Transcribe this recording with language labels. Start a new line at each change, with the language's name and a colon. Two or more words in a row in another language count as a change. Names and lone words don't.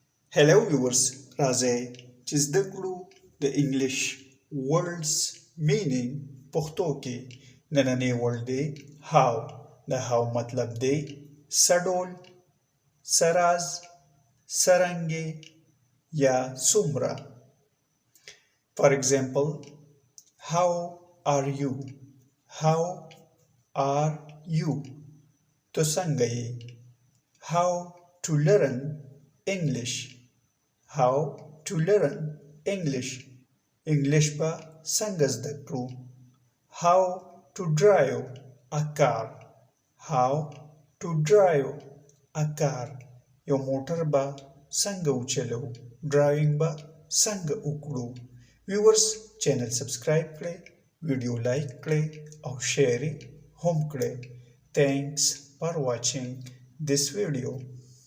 English: Hello viewers,
Pashto: راځئ چې زده کړو د انګلیش
English: words meaning
Pashto: پښتو کې. نننی ورډ دی how. د how مطلب دی سډول، سراز، سرنګې یا څومره.
English: For example, how are you? How are you?
Pashto: تو څنګه یې؟
English: How to learn English. How to learn English.
Pashto: English په څنګه زده کړو.
English: How to drive a car. How to drive a car.
Pashto: یو موټر به څنګه وچلو. ډرایوینګ به څنګه وکړو.
English: viewers channel subscribe
Pashto: کړئ، ویډیو لایک کړئ او شیر هم کړئ.
English: Thanks for watching this video.